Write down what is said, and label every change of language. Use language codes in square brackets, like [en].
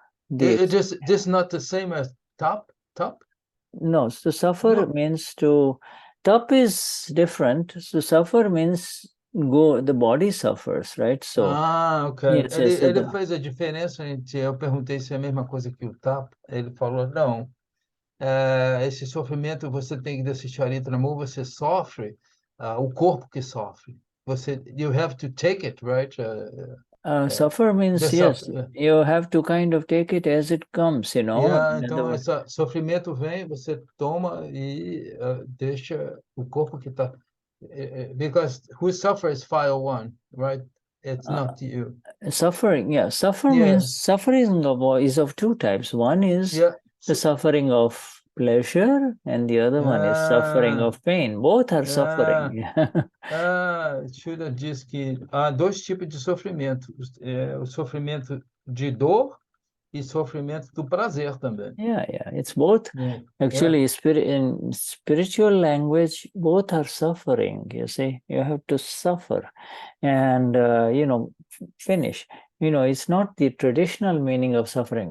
[en] It is just not the same as top. No, so suffer means to. Tap is different. So suffer means the body suffers, right? So. Ok. Yes, [pt] Ele fez a diferença entre. Eu perguntei se é a mesma coisa que o tap. Ele falou não. Esse sofrimento você tem que desse Charitra MOHA, você sofre, o corpo que sofre. [en] You have to take it, right? Suffer means yes. You have to kind of take it as it comes, [pt] Então, esse sofrimento vem, você toma e deixa o corpo que está. [en] Because who suffers file one, right? It's not you. Suffering, yeah. Means suffering is of two types. One is the suffering of pleasure, and the other one is suffering of pain. Both are suffering. [pt] Shuddha diz que há dois tipos de sofrimento. O sofrimento de dor e sofrimento do prazer também. [en] Yeah. It's both. Actually, in spiritual language, both are suffering. You see, you have to suffer, and finish. It's not the traditional meaning of suffering.